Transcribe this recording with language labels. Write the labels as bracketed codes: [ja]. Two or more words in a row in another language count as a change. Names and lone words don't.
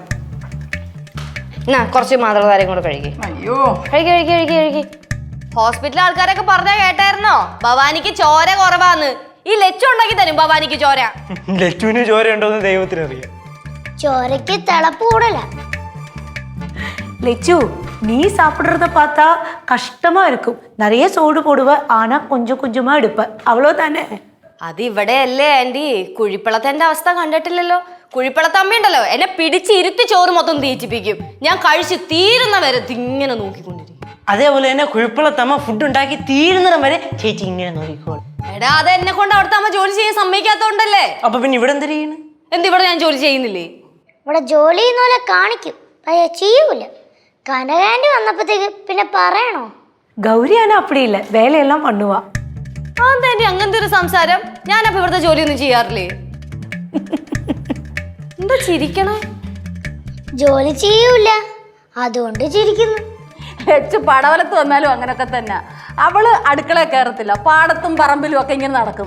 [ml] കുറച്ച് മാതള നാരങ്ങ കൂടെ കഴിക്ക്. അയ്യോ, കഴിക്ക് കഴിക്ക് കഴിക്ക് കഴിക്ക്. ഹോസ്പിറ്റലിലെ ആൾക്കാരൊക്കെ പറഞ്ഞാ കേട്ടായിരുന്നോ ഭവാനിക്ക് ചോര കുറവാന്ന്. ഈ ലച്ചു ഉണ്ടാക്കി തരും ഭവാനിക്ക് ചോര. ലച്ചുവിന് ചോര ഉണ്ടോന്ന് ദൈവത്തിനറിയാം. ചോരയ്ക്ക് തിളപ്പ് കൂടല. [ta] லெச்சு நீ சாப்பிடுறத பார்த்தா கஷ்டமா இருக்கும். நிறைய சோடு போடுவ, ஆனா கொஞ்சம் கொஞ்சமா எடுப்ப, அவ்வளவுதானே? [ml] അത് ഇവിടെയല്ലേ ആന്റി. കുഴിപ്പളത്തിന്റെ അവസ്ഥ കണ്ടിട്ടില്ലല്ലോ. കുഴിപ്പളത്തമ്മ ഉണ്ടല്ലോ എന്നെ പിടിച്ച് ഇരുത്തി ചോറ് മൊത്തം തീറ്റിപ്പിക്കും. ഞാൻ കഴിച്ച് തീരുന്ന വരെ ഇങ്ങനെ നോക്കിക്കൊണ്ടിരിക്കും. അതേപോലെ തന്നെ കുഴപ്പമുള്ള ഫുഡ് ഉണ്ടാക്കി തീരുന്നിടം വരെ ചേച്ചി ഇങ്ങനെ നോക്കിക്കോളും. എടാ അത് എന്നെ കൊണ്ട് അവിടുത്തെ അമ്മ ജോലി ചെയ്യാൻ സമ്മതിക്കാത്തോണ്ടല്ലേ. അപ്പൊ പിന്നെ ഇവിടെ എന്ത് ചെയ്യണ്? എന്തിവിടെ ഞാൻ ജോലി ചെയ്യുന്നില്ലേ? ഇവിടെ ജോലി ചെയ്യുന്ന പോലെ കാണിക്കും, പക്ഷേ ചെയ്യൂല. കനകാൻറ്റി വന്നപ്പോഴത്തേക്ക് പിന്നെ പറയണോ? [ta] கௌரியானா அப்படி இல்லை, வேலையெல்லாம் பண்ணுவா. [ml] അതെന്താ അങ്ങനത്തെ ഒരു സംസാരം? ഞാനപ്പോ ഇവിടുത്തെ ജോലിയൊന്നും ചെയ്യാറില്ലേ? എന്താ ചിരിക്കണേ? ജോലി ചെയ്യൂല, അതുകൊണ്ട് ചിരിക്കുന്നു. ലച്ചു പടവലത്ത് വന്നാലും അങ്ങനൊക്കെ തന്നെ. അവള് അടുക്കള കയറത്തില്ല, പാടത്തും പറമ്പിലും ഒക്കെ ഇങ്ങനെ നടക്കും.